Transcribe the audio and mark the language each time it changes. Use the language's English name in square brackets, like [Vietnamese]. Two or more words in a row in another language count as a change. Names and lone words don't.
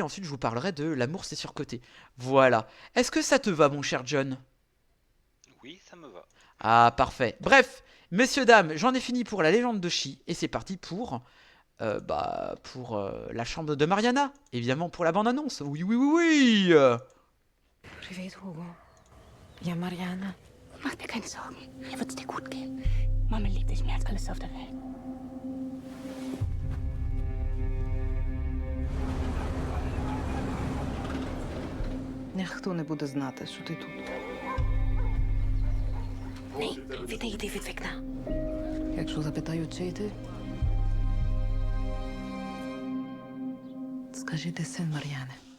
[French] Ensuite, je vous parlerai de L'amour, c'est surcoté. Voilà. Est-ce que ça te va, mon cher John? Oui, ça me va. Ah, parfait. Bref, messieurs, dames, j'en ai fini pour la légende de Chi. Et c'est parti pour la chambre de Mariana. Évidemment, pour la bande-annonce. Oui, oui, oui, oui. [Ukrainian] Privet, Hugo. Ja, Mariana. [German] Mach dir keine Sorgen. Hier wird's dir gut gehen. Mama liebt dich mehr als alles auf der Welt. [Ukrainian] Ніхто не буде знати, що ти тут. Ні, відійди від вікна. Якщо запитають, чий ти, скажи, ти син Мар'яни.